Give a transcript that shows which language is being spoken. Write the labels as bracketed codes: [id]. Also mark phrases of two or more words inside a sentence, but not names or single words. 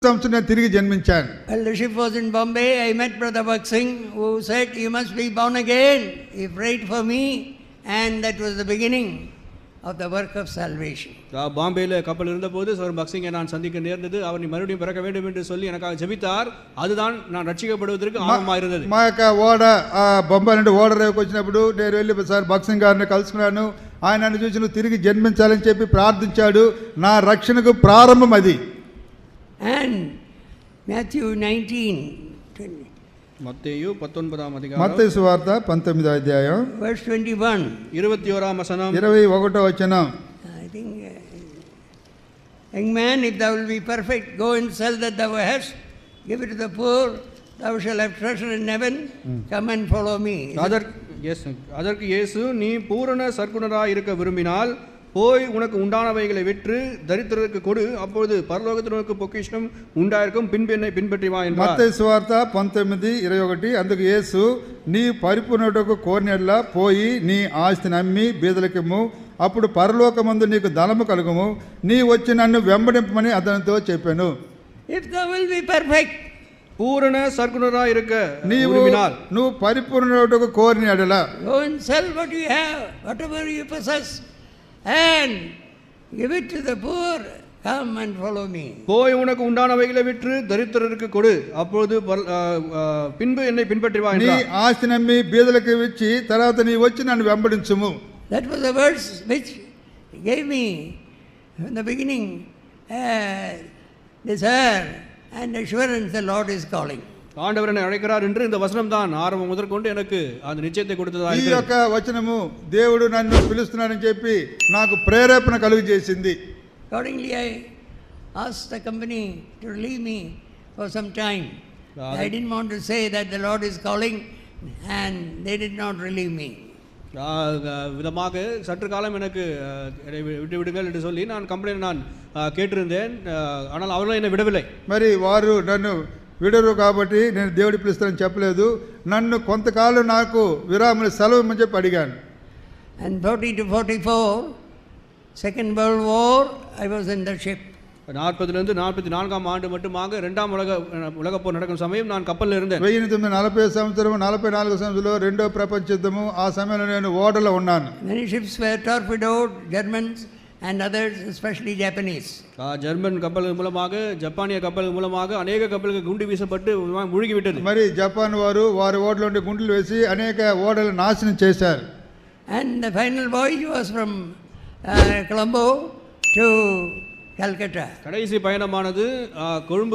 [te] సంవత్సరం తిరిగి జన్మించాను. [en] While the ship was in Bombay, I met Brother Bhakt Singh, who said, "You must be born again." He prayed for me, and that was the beginning of the work of salvation. [ta] பாம்பேல கப்பல் இருந்தபோது சகோதரன் பக்த் சிங்கை நான் சந்திக்க நேர்ந்தது. அவர் நீ மறுபடியும் பிறக்க வேண்டும் என்று சொல்லி எனக்காக ஜெபித்தார். அதுதான் நான் ரட்சிக்கப்படுவதற்கு ஆரம்பமாக இருந்தது. [te] మా యొక్క ఓడ బొంబాయి నుండి ఓడ రేవుకి వచ్చినప్పుడు నేను వెళ్ళి సార్ భక్త్ సింగ్ గారిని కలుసుకున్నాను. ఆయన నన్ను చూసి నువ్వు తిరిగి జన్మించాలని చెప్పి ప్రార్థించాడు. నా రక్షణకు ప్రారంభం అది. [en] And Matthew 19, [ta] மத்தேயு 19ஆம் அதிகாரம், [te] మత్తయి సువార్త 19వ అధ్యాయం [en] verse 21. [ta] 21ஆம் வசனம், [te] 21వ వచనం. [en] I think, young man, if thou wilt be perfect, go and sell that thou hast, give it to the poor, thou shalt have treasure in heaven, come and follow me. [ta] அதற்கு இயேசு, நீ பூரண சற்குணராய் இருக்க விரும்பினால் போய் உனக்கு உண்டானவைகளை விற்று தரித்திரருக்கு கொடு, அப்பொழுது பரலோகத்தில் உனக்கு பொக்கிஷம் உண்டாயிருக்கும், பின்பு என்னை பின்பற்றி வா என்றார். [te] మత్తయి సువార్త 19:21. అందుకు యేసు, నీ పరిపూర్ణుటకు కోరినట్లా పోయి నీ ఆస్తిని అమ్మి బీదలకిమ్ము, అప్పుడు పరలోకమందు నీకు ధనము కలుగుము, నీ వచ్చి నన్ను వెంబడింపమని అతనితో చెప్పాను. [en] If thou wilt be perfect, [ta] பூரண சற்குணராய் இருக்க [te] నువ్వు పరిపూర్ణుటకు కోరిన ఎడల [en] go and sell what you have, whatever you possess, and give it to the poor, come and follow me. [ta] போய் உனக்கு உண்டானவைகளை விற்று தரித்திரருக்கு கொடு, அப்பொழுது பின்பு என்னை பின்பற்றி வா [te] నీ [ta] என்றார். [te] ఆస్తిని అమ్మి బీదలకు ఇచ్చి తర్వాత నీ వచ్చి నన్ను వెంబడించుము. [en] That was the verse which gave me in the beginning desire and assurance the Lord is calling. [ta] ஆண்டவர் என்னை அழைக்கிறார் என்று இந்த வசனம் தான் ஆரம்பம் முதற்கொண்டு எனக்கு அந்த நிச்சயத்தை கொடுத்ததாக [te] ఈ యొక్క వచనము దేవుడు నన్ను పిలుస్తున్నాడని చెప్పి నాకు ప్రేరేపణ కలుగు చేసింది. [en] Accordingly, I asked the company to relieve me for some time. I didn't want to say that the Lord is calling, and they did not relieve me. [ta] விதமாக சற்று காலம் எனக்கு விட்டு விடுங்கள் என்று சொல்லி நான் கம்பெனியில் நான் கேட்டிருந்தேன். ஆனால் அவர்களும் என்னை விடவில்லை. [te] మరి వారు నన్ను విడరు కాబట్టి నేను దేవుడి పిలుస్తానని చెప్పలేదు. నన్ను కొంతకాలం నాకు విరామం సెలవు అని చెప్పి అడిగాను. [en] And 40 to 44, Second World War, I was in the ship. [ta] 40லிருந்து 44ஆம் ஆண்டு மட்டுமாக இரண்டாம் உலகப் போர் நடக்கும் சமயம் நான் கப்பலில் இருந்தேன். [te] 1940 సంవత్సరం 44 సంవత్సరంలో రెండో ప్రపంచ యుద్ధము ఆ సమయంలో నేను ఓడలో ఉన్నాను. [en] Many ships were torpedoed, Germans and others, especially Japanese. [ta] ஜெர்மன் கப்பல்கள் மூலமாக, ஜப்பானிய கப்பல்கள் மூலமாக அநேக கப்பல்கள் குண்டு வீசப்பட்டு முழுகிவிட்டது. [te] మరి జపాన్ వారు వారి ఓడలో ఉండే గుండులు వేసి అనేక ఓడలు నాశనం చేశారు. [en] And the final voyage was from Colombo to Calcutta. [ta] கடைசி பயணமானது கொழும்பு